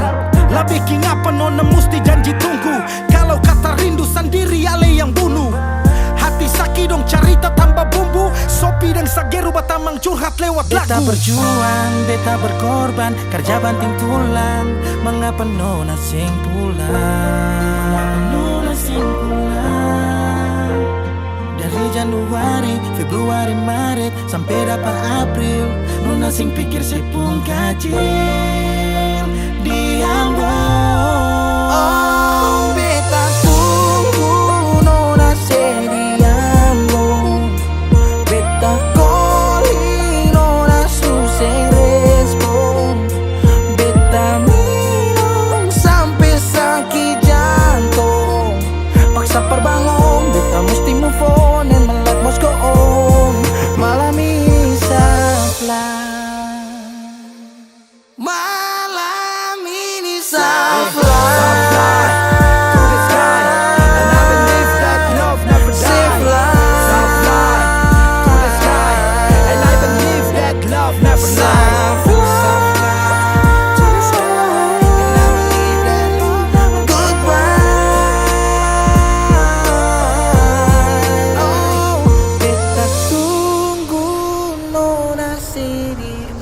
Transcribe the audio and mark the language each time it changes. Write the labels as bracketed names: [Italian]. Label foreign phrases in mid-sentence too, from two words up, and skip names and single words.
[Ambonese Malay] Lah bikin apa nona mesti janji tunggu, kalau kata rindu sendiri ale yang bunuh. Hati sakit dong carita tambah bumbu, sopi dan sageru batamang curhat lewat lagu. Beta berjuang, beta berkorban, kerja banting tulang. Mengapa nona sing pulang? Nona sing pulang. Dari Januari, Februari, Maret sampai dapat April, nona sing pikir saya pun kacil di Ambon. Oh, beta tunggu nona di Ambon. Beta calling nona susah respon. Beta minum sampai sakit jantung, paksa perbangun, beta mesti [English] move on and my life must go on. [Ambonese Malay] Malam ini saflah, malam ini saflah. [English] To the sky, and I believe that love never dies. Saflah, to the sky, and I believe that love never dies. To the sky, and I believe that goodbye. [Ambonese Malay] Oh, beta tunggu nona di